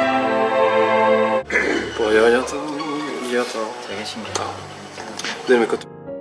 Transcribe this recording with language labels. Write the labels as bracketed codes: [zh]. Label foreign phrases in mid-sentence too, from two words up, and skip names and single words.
[fr] Bon, y a rien, y a rien. [ko] 되게 신기하다. 네, [fr] mais quand